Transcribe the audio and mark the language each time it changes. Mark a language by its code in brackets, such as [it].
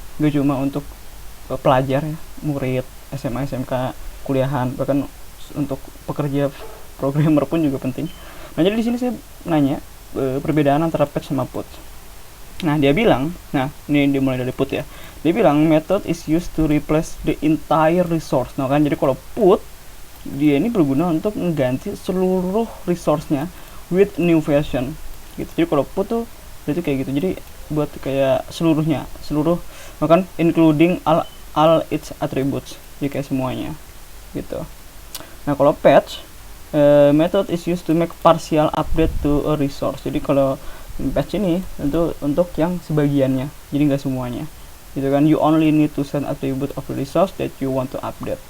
[id] Gak cuma untuk pelajar ya, murid SMA, SMK, kuliahan, bahkan untuk pekerja programmer pun juga penting. Nah, jadi di sini saya nanya perbedaan antara patch sama put. Nah, dia bilang, ini dimulai dari put ya. Dia bilang [en] method is used to replace the entire resource. [id] Nah kan, jadi kalau put dia ini berguna untuk mengganti seluruh resource-nya [en] with new version [id] gitu. Jadi kalau put tuh itu kayak gitu, jadi buat kayak seluruh bahkan [en] including all its attributes, [id] jadi kayak semuanya gitu. Nah, kalau [en] patch method is used to make partial update to a resource. [id] Jadi kalau patch ini untuk yang sebagiannya, jadi nggak semuanya gitu kan. [en] You only need to send attribute of the resource that you want to update.